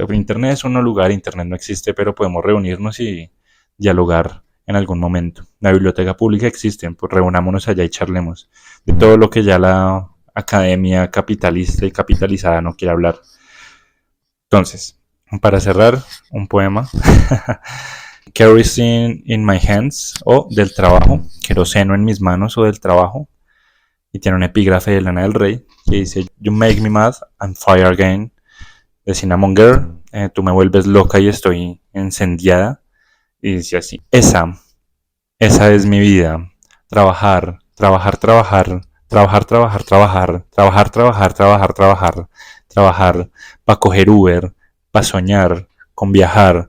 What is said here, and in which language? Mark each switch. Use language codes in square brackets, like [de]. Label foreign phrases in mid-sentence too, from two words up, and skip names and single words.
[es] Internet es un lugar, Internet no existe, pero podemos reunirnos y dialogar en algún momento. La biblioteca pública existe, pues reunámonos allá y charlemos de todo lo que ya la academia capitalista y capitalizada no quiere hablar. Entonces, para cerrar, un poema. [en] Kerosene in my hands, [es] o del trabajo, queroseno en mis manos, o del trabajo. Y tiene un epígrafe de Lana del Rey que dice: [en] You make me mad and fire again. [es] De Cinnamon Girl, tú me vuelves loca y estoy encendiada. Y dice así: esa es mi vida. Trabajar, trabajar, trabajar, trabajar, trabajar, trabajar, trabajar, trabajar, trabajar, trabajar, trabajar, para coger Uber, para soñar con viajar,